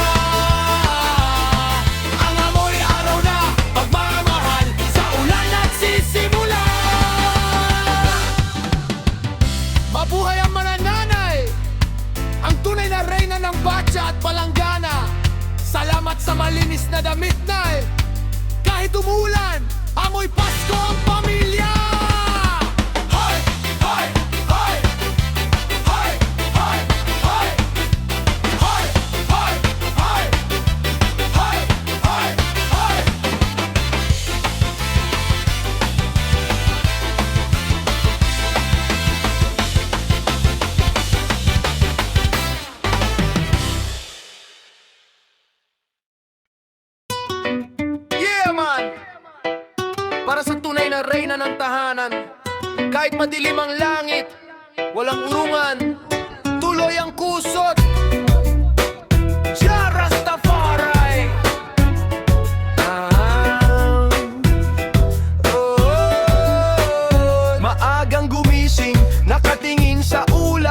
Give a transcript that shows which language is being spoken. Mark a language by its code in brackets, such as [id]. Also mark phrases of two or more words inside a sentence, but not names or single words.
[tl] Ang amoy araw na pagmamahal, sa ulan nagsisimula. Mabuhay ang manananay, ang tunay na reyna ng batya at palanggana. Salamat sa malinis na damit, nay. Kahit umulan, amoy Pasko ang pamilya. Hoy! Hoy! Hoy! Hoy! Hoy! Hoy! Hoy! Hoy! Hoy! Hoy! Hoy! Hoy! Yeah, man! Para sa tunay na reyna ng tahanan, kahit madilim ang langit, walang urungan, tuloy ang kusot. Ja Rastafari! Maagang gumising, nakatingin sa ulap.